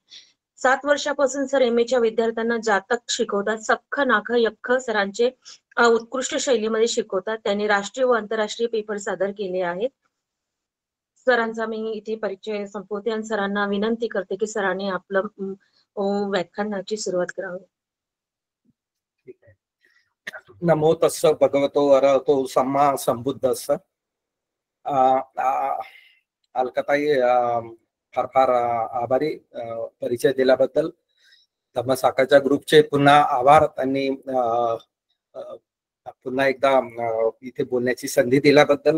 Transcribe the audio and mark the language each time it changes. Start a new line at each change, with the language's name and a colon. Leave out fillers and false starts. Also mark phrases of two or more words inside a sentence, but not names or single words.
Marathi: 7 वर्षापासून सर एमएच्या विद्यार्थ्यांना जातक शिकवतात. सख्ख नाख यख्ख सरांचे उत्कृष्ट शैलीमध्ये शिकवतात. त्यांनी राष्ट्रीय व आंतरराष्ट्रीय पेपर सादर केले आहेत. सरांचा मी इथे परिचय संपवते आणि सरांना विनंती करते की सरांनी आपलं व्याख्यानाची सुरुवात करावी.
Pali: नमो तस्स भगवतो अरहतो सम्मा संबुद्धस्स.
Marathi: अलकाताई फार फार आभारी परिचय दिल्याबद्दल. धम्मसाकरच्या ग्रुपचे पुन्हा आभार. त्यांनी पुन्हा एकदा इथे बोलण्याची संधी दिल्याबद्दल.